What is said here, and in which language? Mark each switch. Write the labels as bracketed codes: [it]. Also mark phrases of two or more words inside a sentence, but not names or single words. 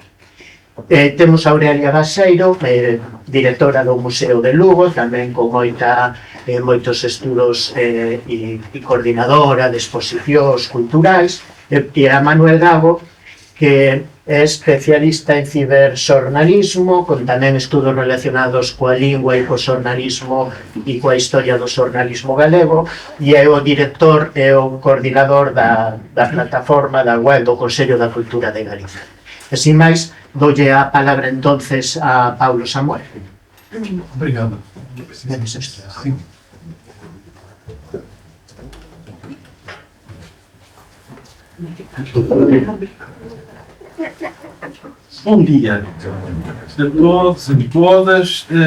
[gl] Temos a Aurelia Baseiro, directora do Museo de Lugo, tamén con moitos estudos e coordinadora de exposicións culturais, e a Manuel Gago, que é especialista en ciberxornalismo, con tamén estudos relacionados coa lingua e co xornalismo e coa historia do xornalismo galego, e é o director e o coordinador da plataforma da web do Consello da Cultura de Galicia. E sin máis, doulle a palabra entonces a Paulo Samuel. [pt] Obrigado. Sim. Bom dia a todos e todas.